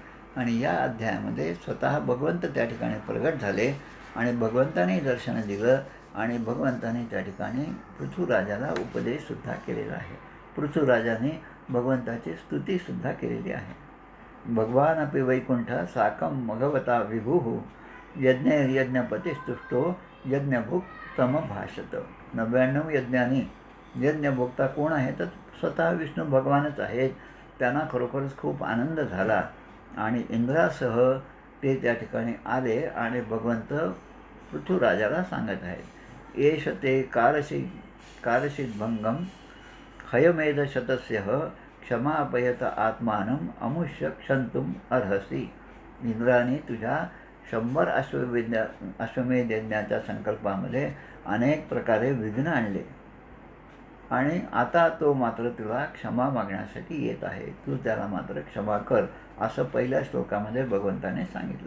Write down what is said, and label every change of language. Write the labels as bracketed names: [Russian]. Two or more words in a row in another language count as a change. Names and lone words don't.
[Marathi] आणि या अध्यायामध्ये स्वतः भगवंत त्या ठिकाणी प्रगट झाले आणि भगवंताने दर्शन दिलं आणि भगवंताने त्या ठिकाणी पृथ्वीराजाला उपदेशसुद्धा केलेला आहे. पृथ्वीराजाने भगवंताची स्तुतीसुद्धा केलेली आहे. [Sanskrit] भगवान अपि वैकुंठ साकं भगवता विभुः यज्ञ यज्ञपतिस्तुष्टो यज्ञभुक तम भाषत. [Marathi] 99 यज्ञांनी यज्ञभोक्ता कोण आहे तर स्वतः विष्णू भगवानच आहेत. त्यांना खरोखरच खूप आनंद झाला आणि इंद्रासह ते त्या ठिकाणी आले आणि भगवंत पृथ्वीराजाला सांगत आहेत, [Sanskrit] एष ते कारशिद्भंगम हयमेधशतस्यः क्षमापयत आत्मानं अमुष्य क्षंतुम अर्हसी. [Marathi] इंद्राने तुझ्या 100 अश्वमेध यज्ञाच्या संकल्पामध्ये अनेक प्रकारे विघ्न आणले आणि आता तो मात्र तुला क्षमा मागण्यासाठी येत आहे. तू त्याला मात्र क्षमा कर, असं पहिल्या श्लोकामध्ये भगवंताने सांगितलं.